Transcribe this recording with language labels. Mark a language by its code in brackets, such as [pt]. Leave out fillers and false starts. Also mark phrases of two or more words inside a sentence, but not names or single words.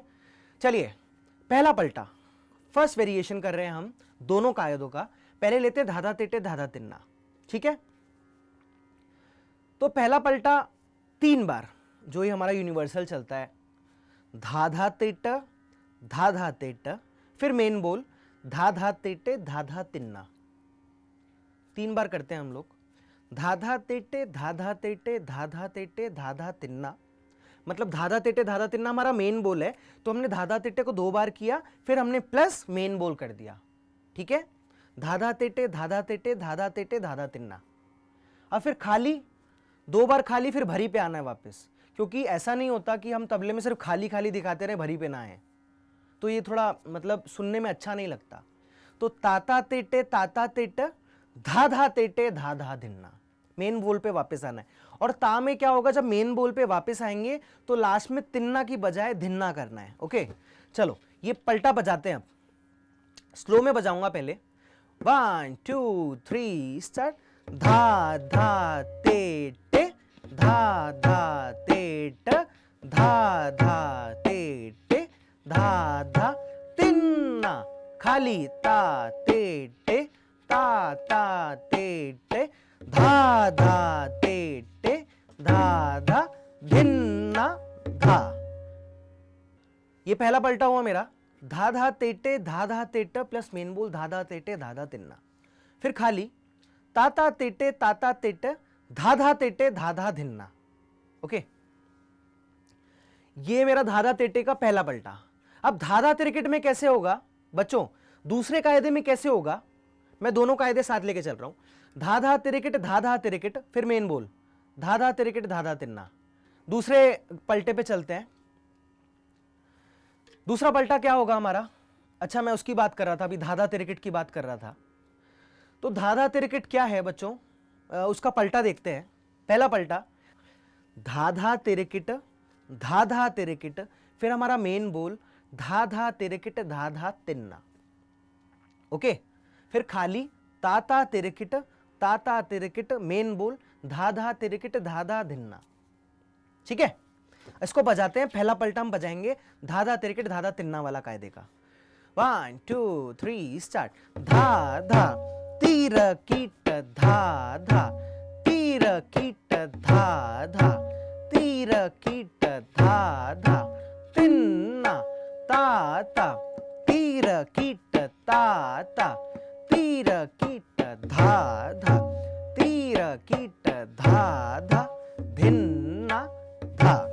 [hi] चलिए पहला पलटा, [en] first variation [hi] कर रहे हैं हम दोनों कायदों का। पहले लेते हैं धाधा तेटे धाधा तिन्ना, ठीक है। तो पहला पलटा 3 बार, जो ही हमारा यूनिवर्सल चलता है, धाधा तेट धाधा तेट, फिर मेन बोल धाधा तेटे धाधा तिन्ना। 3 बार करते हैं हम लोग, धाधा तेटे धाधा तेटे धाधा तेटे धाधा तिन्ना, मतलब धाधा तेटे धाधा तिन्ना हमारा मेन बोल है, तो हमने धाधा तेटे को 2 बार किया, फिर हमने [en] plus main [hi] बोल कर दिया, ठीक है। धाधा तेटे धाधा तेटे धाधा तेटे धाधा तिन्ना। अब फिर खाली 2 बार खाली, फिर भरी पे आना है वापस, क्योंकि ऐसा नहीं होता कि हम तबले में सिर्फ खाली खाली दिखाते रहे, भरी पे ना आए, तो ये थोड़ा मतलब सुनने में अच्छा नहीं लगता। तो ताता तेटे धा धा तेटे धा धा धिन्ना, मेन बोल पे वापस आना है। और ता में क्या होगा, जब मेन बोल पे वापस आएंगे तो लास्ट में तिन्ना की बजाय धिन्ना करना है। ओके, चलो ये पलटा बजाते हैं। अब स्लो में बजाऊंगा पहले, 1 2 3 स्टार्ट। धा धा तेटे धा धा तेट धा धा तेटे धा धा तिन्ना, खाली ता तेटे ता ता तेटे धा धा तेटे धा धा धिन्ना धा। ये पहला पलटा हुआ मेरा, धा धा तेटे [en] plus main [hi] बोल धा धा तेटे धा तिन्ना, फिर खाली ताता तेटे धा धा तेटे धा धिन्ना। ओके, ये मेरा धाधा तेटे का पहला पलटा। अब धाधा तिरिकिट में कैसे होगा बच्चों, दूसरे कायदे में कैसे होगा, मैं दोनों कायदे साथ लेके चल रहा हूं। धाधा तिरिकिट फिर मेन बोल धाधा तिरिकिट धाधा तिन्ना। दूसरे पलटे पे चलते हैं। दूसरा पलटा क्या होगा हमारा, अच्छा मैं उसकी बात कर रहा था, अभी धाधा तिरिकिट की बात कर रहा था। तो धाधा तिरिकिट क्या है बच्चों, उसका पलटा देखते हैं। पहला पलटा धाधा तिरिकिट, फिर हमारा मेन बोल धाधा तिरिकिट धाधा तिन्ना। ओके, फिर खाली ताता तिरिकिट मेन बोल धाधा तिरिकिट धाधा धिन्ना, ठीक है। इसको बजाते हैं, पहला पलटा हम बजाएंगे धाधा तिरिकिट धाधा तिन्ना वाला कायदे का। 1 2 3 स्टार्ट। धा धा तीर कीट धा धा तीर तीर कीट धा धा, तीर कीट धा धा, तिन्ना ता ता, तीर कीट ता ता, तीर कीट धा धा, तीर कीट धा धा, धिन्ना धा।